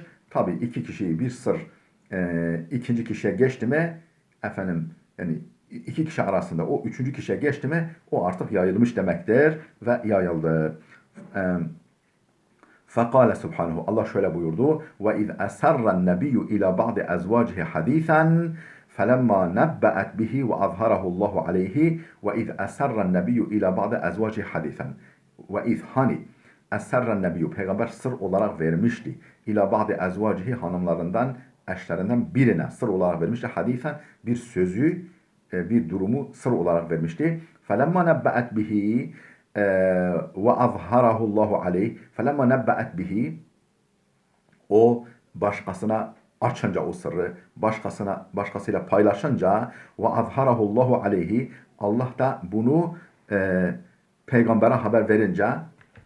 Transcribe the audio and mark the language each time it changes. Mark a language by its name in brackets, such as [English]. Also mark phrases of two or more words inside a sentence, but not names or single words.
[Turkish] Tabi iki kişiyi bir sır ikinci kişiye geçti mi, efendim yani iki kişi arasında o üçüncü kişiye geçti mi, o artık yayılmış demektir ve yayıldı. [Arabic] فقال سبحانه, [Turkish] Allah şöyle buyurdu. [Arabic] وإذ أسر النبي إلى بعض أزواجه حديثا فَلَمَّا نَبَّأَتْ بِهِ وَأَظْهَرَهُ اللّٰهُ عَلَيْهِ وَاِذْ اَسَرَّ النَّبِيُّ اِلَى بَعْدَ اَزْوَاجِ حَدِيثًا. وَاِذْ hani اَسَرَّ النَّبِيُّ, [Turkish] peygamber sır olarak vermişti. [Arabic] إلى بعض أزواجه, [Turkish] hanımlarından, eşlerinden birine sır olarak vermişti. Hadîfen, bir sözü, bir durumu sır olarak vermişti. [Arabic] فَلَمَّا نَبَّأَتْ بِهِ وَاَظْهَرَهُ اللّٰهُ عَلَيْهِ. فَلَمَّا نَبَّأَتْ بِهِ, [Turkish] o başkasına açınca o sırrı, başkasıyla paylaşınca ve [Arabic] أظهره الله عليه [Turkish] Allah da bunu peygambere haber verince